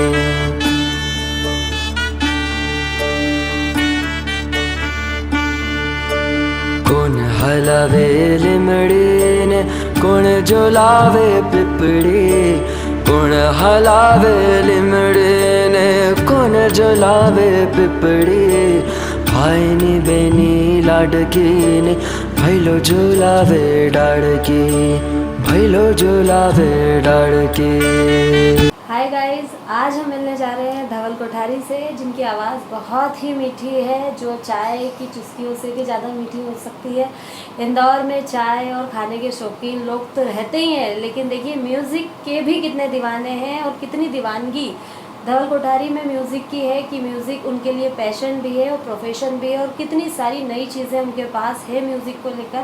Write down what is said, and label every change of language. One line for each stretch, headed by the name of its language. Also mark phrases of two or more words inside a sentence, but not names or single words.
Gujarati: કોણ હલાવે લીમડીને કોણ ઝુલાવે પીપળી કોણ હલાવે લીમડીને કોણ ઝુલાવે પીપળી ભાઈની બેની લાડકીને ભઈલો ઝુલાવે ડાળખી ભઈલો ઝુલાવે ડાળખી।
English: hi guys,
Hindi: आज हम मिलने जा रहे हैं धवल कोठारी से, जिनकी आवाज़ बहुत ही मीठी है, जो चाय की चुस्कियों से भी ज़्यादा मीठी हो सकती है। इंदौर में चाय और खाने के शौकीन लोग तो रहते ही हैं, लेकिन देखिए म्यूज़िक के भी कितने दीवाने हैं और कितनी दीवानगी धवल कोठारी में म्यूज़िक की है कि म्यूज़िक उनके लिए पैशन भी है और प्रोफेशन भी है और कितनी सारी नई चीज़ें उनके पास है म्यूज़िक को लेकर।